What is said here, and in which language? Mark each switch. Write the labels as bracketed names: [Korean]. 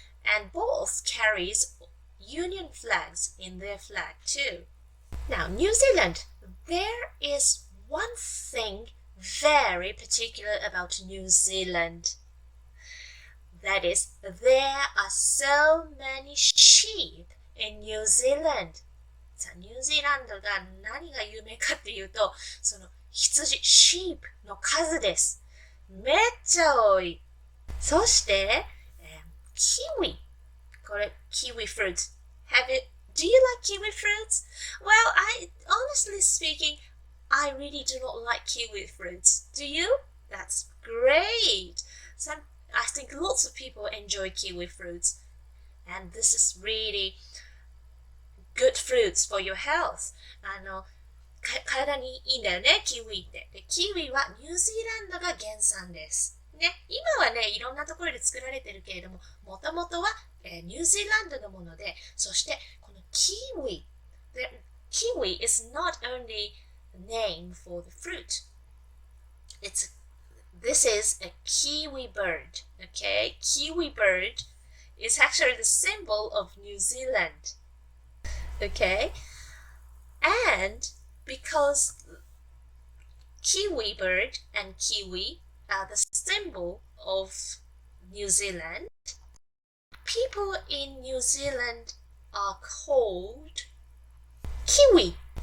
[English] And both carries union flags in their flag too. Now, New Zealand, there is one thing very particular about New Zealand. That is, there are so many sheep in New Zealand. [Japanese] さあ、ニュージーランドが何が有名かっていうと、その羊、sheep の数です。めっちゃ多い。そして、キウイ。これ、キウイ fruit. [English] Do you like kiwi fruits? Well, honestly speaking, I really do not like kiwi fruits. Do you? That's great. I think lots of people enjoy kiwi fruits. And this is really good fruits for your health. [Japanese] 体にいいんだよね、キウイって。で、キウイはニュージーランドが原産です。ね、今はね、いろんなところで作られてるけれども、もともとは、ニュージーランドのもので、そしてこのキウイ。 [English] キウイ is not only a name for the fruit. This is a kiwi bird. Okay, kiwi bird is actually the symbol of New Zealand. Okay, and because kiwi bird and kiwi are the symbol of New Zealand, people in New Zealand are called Kiwi.